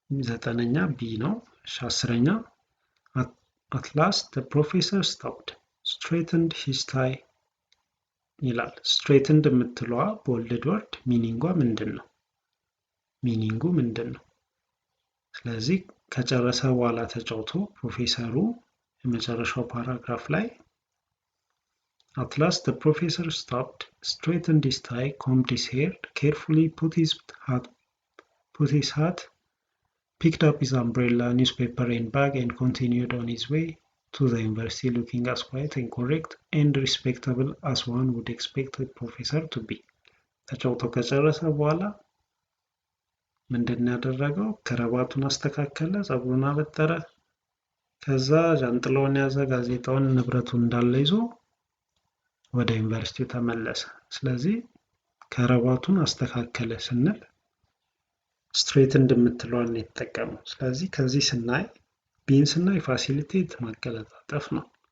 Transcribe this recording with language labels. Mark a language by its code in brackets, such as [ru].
[am] ዘጠነኛ ቢ ነው። አስረኛ [en] at last the professor stopped straightened his tie [am] ይላል። straightened የምትለዋ ቦልድ ወርድ ሚኒንጉ ምንድን ነው? ስለዚህ ከጨረሰ በኋላ ተጫውቶ ፕሮፌሰሩ የመጨረሻው ፓራግራፍ ላይ [en] at last the professor stopped straightened his tie combed his hair carefully put his hat picked up his umbrella, newspaper and bag and continued on his way to the university looking as quiet and correct and respectable as one would expect a professor to be. [am] ተጫውቶ ከጨረሰ በኋላ ምንድነው ያደረገው? ከረባቱን አስተካከለ፣ ጸጉሩን አበጠረ፣ ከዛ ጃንጥላውን ያዘ፣ ጋዜጣውን ንብረቱን እንዳለ ይዞ ወደ ዩኒቨርሲቲው ተመለሰ። ስለዚህ ከረባቱን አስተካከለ ስንል ስትሬት እንደምትለዋን የተጠቀመው። ስለዚህ ከዚህ ስናይ ቢን ስናይ ፋሲሊቴት ማቀለጣጠፍ ነው።